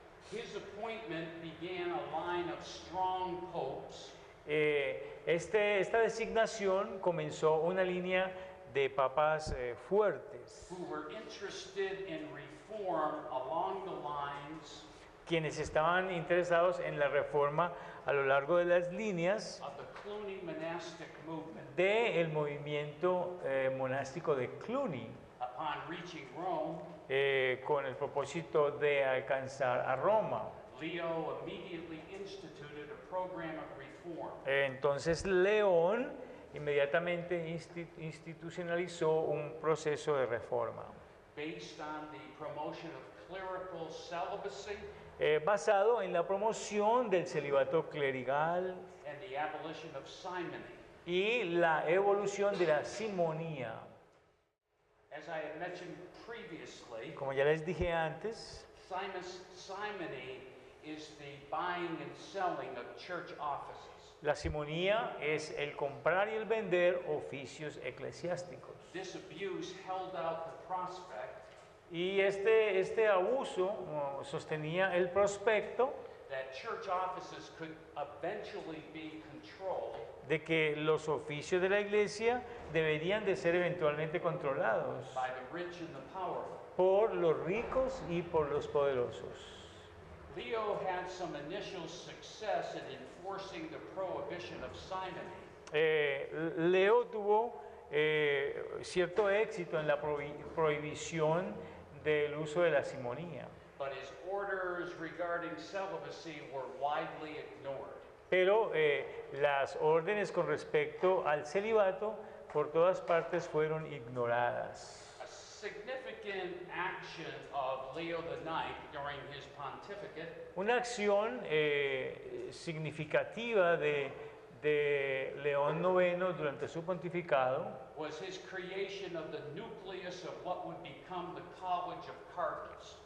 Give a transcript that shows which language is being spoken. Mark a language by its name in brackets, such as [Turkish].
[English] His appointment began a line of strong popes [Spanish] Esta designación comenzó una línea de papas fuertes, [English] who were interested in reform along the lines [Spanish] quienes estaban interesados en la reforma a lo largo de las líneas [English] of the Cluny monastic movement. [Spanish] del movimiento monástico de Cluny, [English] Upon reaching Rome, [Spanish] con el propósito de alcanzar a Roma. [English] Leo immediately instituted a program of reform. [Spanish] Entonces León inmediatamente institucionalizó un proceso de reforma [English] Based on the promotion of clerical celibacy [Spanish] basado en la promoción del celibato clerical [English] and the abolition of simony. [Spanish] y la evolución de la simonía. [English] As I had mentioned previously, [Spanish] Como ya les dije antes, [English] simony is the buying and selling of church offices. [Spanish] la simonía es el comprar y el vender oficios eclesiásticos. [English] This abuse held out the prospect [Spanish] Y este abuso sostenía el prospecto [English] that church offices could eventually be controlled [Spanish] de que los oficios de la iglesia deberían de ser eventualmente controlados [English] by the rich and the powerful. [Spanish] por los ricos y por los poderosos. [English] Leo had some initial success in enforcing the prohibition of simony, [Spanish] Leo tuvo cierto éxito en la prohibición del uso de la simonía, [English] but his orders regarding celibacy were widely ignored. [Spanish] pero las órdenes con respecto al celibato por todas partes fueron ignoradas. [English] A significant action of Leo IX during his pontificate [Spanish] Una acción significativa de León IX durante su pontificado [English] was his creation of the nucleus of what would become the College of Cardinals.